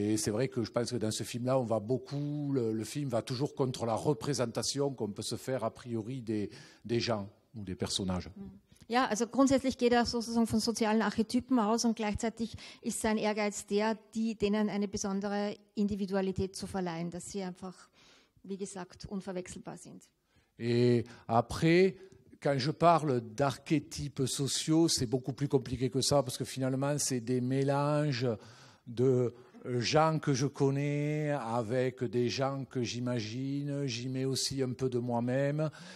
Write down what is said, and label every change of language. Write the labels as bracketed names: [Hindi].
[French] Et c'est vrai que je pense que dans ce film-là, le film va toujours contre la représentation qu'on peut se faire a priori des gens ou des personnages. [German] Ja, also grundsätzlich geht er sozusagen von sozialen Archetypen aus und gleichzeitig ist sein Ehrgeiz denen eine besondere Individualität zu verleihen, dass sie einfach, wie gesagt, unverwechselbar sind. [French] Et après, quand je parle d'archétypes sociaux, c'est beaucoup plus compliqué que ça parce que finalement, c'est des mélanges de gens que je connais avec des gens que j'imagine. J'y mets aussi un peu de moi-même.